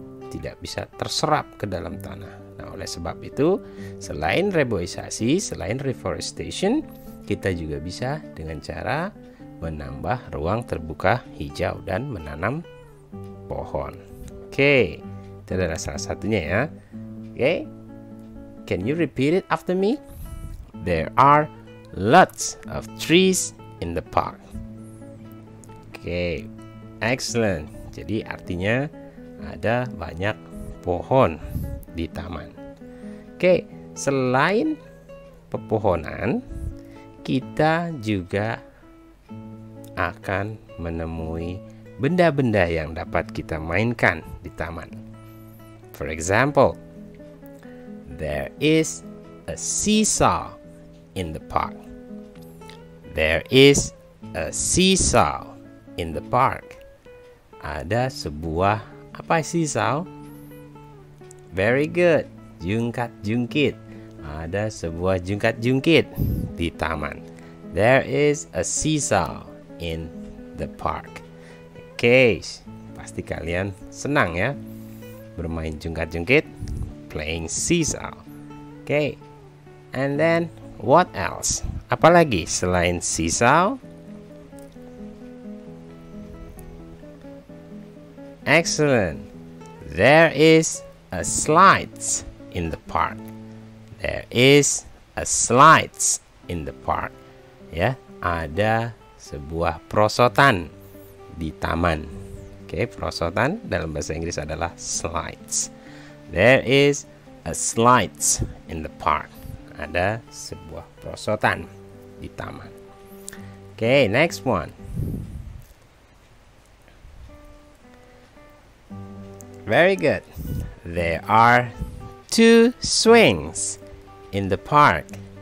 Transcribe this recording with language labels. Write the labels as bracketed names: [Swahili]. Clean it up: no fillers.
[Indonesian] tidak bisa terserap ke dalam tanah. Nah, oleh sebab itu, selain reboisasi, selain reforestation, kita juga bisa dengan cara menambah ruang terbuka hijau dan menanam pohon. Oke, itu adalah salah satunya ya. [English] Oke, can you repeat it after me? There are lots of trees in the park. [Indonesian] Oke, excellent. Jadi artinya ada banyak pohon di taman. Oke, selain pepohonan, kita juga akan menemui benda-benda yang dapat kita mainkan di taman. [English] For example, there is a seesaw in the park. There is a seesaw in the park. [Indonesian] Ada sebuah apa seesaw? [English] Very good. [Indonesian] Jungkat-jungkit. Ada sebuah jungkat-jungkit di taman. [English] There is a seesaw in the park. [Indonesian] Oke, pasti kalian senang ya bermain jungkat-jungkit, [English] playing seesaw. Oke, and then what else? [Indonesian] Apalagi selain seesaw? [English] Excellent. There is a slides in the park. There is a slides in the park. [Indonesian] Ya, ada sebuah perosotan di taman. Oke, perosotan dalam bahasa Inggris adalah slides. [English] There is a slides in the park. [Indonesian] Ada sebuah perosotan di taman. Oke, [English] next one. Very good. There are 2 swings in the park.